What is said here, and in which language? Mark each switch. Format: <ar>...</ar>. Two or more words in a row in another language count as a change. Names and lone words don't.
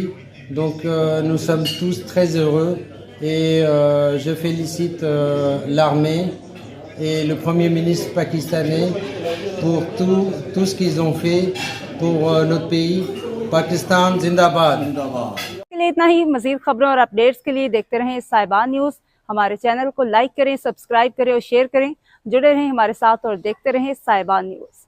<fr>Donc, nous sommes tous très heureux et je félicite l'armée et le Premier ministre pakistanais pour tout ce qu'ils ont fait pour notre pays.</fr> <ur>پاکستان زندہ باد. لیے اتنا ہی. مزید خبروں اور اپڈیٹس کے لیے دیکھتے رہیں صاحبان نیوز۔ ہمارے چینل کو لائک کریں، سبسکرائب کریں اور شیئر کریں. جڑے رہیں ہمارے ساتھ اور دیکھتے رہیں صاحبان نیوز.</ur>